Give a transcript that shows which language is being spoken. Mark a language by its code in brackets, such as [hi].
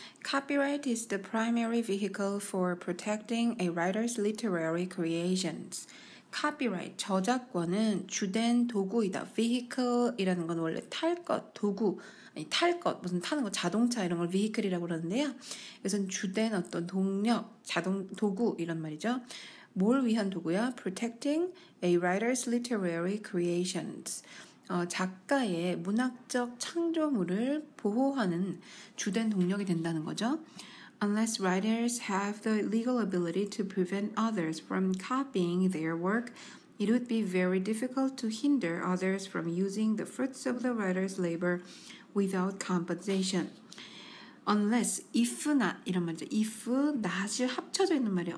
[en] Copyright is the primary vehicle for protecting a writer's literary creations. [ko] Copyright, 저작권은 주된 도구이다. Vehicle이라는 건 원래 탈 것, 도구, 아니 탈 것, 무슨 타는 거, 자동차 이런 걸 vehicle이라고 그러는데요. 이것은 주된 어떤 동력, 도구 이런 말이죠. 뭘 위한 도구야? [en] Protecting a writer's literary creations. [ko] 작가의 문학적 창조물을 보호하는 주된 동력이 된다는 거죠. [en] Unless writers have the legal ability to prevent others from copying their work, it would be very difficult to hinder others from using the fruits of the writer's labor without compensation. Unless, if not [ko] 이런 말이죠. if, not이 합쳐져 있는 말이에요.